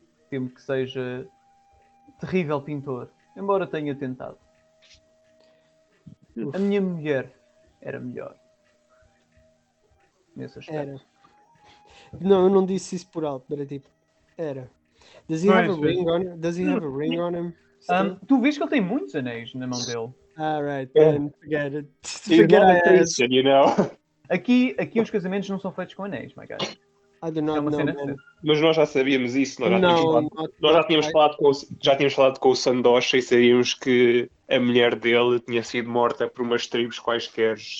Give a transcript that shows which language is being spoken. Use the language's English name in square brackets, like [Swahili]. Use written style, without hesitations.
[Portuguese] Temo que seja terrível pintor, embora tenha tentado. A minha mulher era melhor. Nesse aspecto. Era. Não, eu não disse isso por alto, mas é tipo, era. [English] Does he have a ring on him? [Portuguese] Tu vês que ele tem muitos anéis na mão dele. [English] Right, then forget it. Christian, you know. [Portuguese] Aqui os casamentos não são feitos com anéis, [English] my guy. I do not know, man. [Portuguese] Mas nós já sabíamos isso, nós já tínhamos falado com o Sandosha e sabíamos que a mulher dele tinha sido morta por umas tribos quaisquer.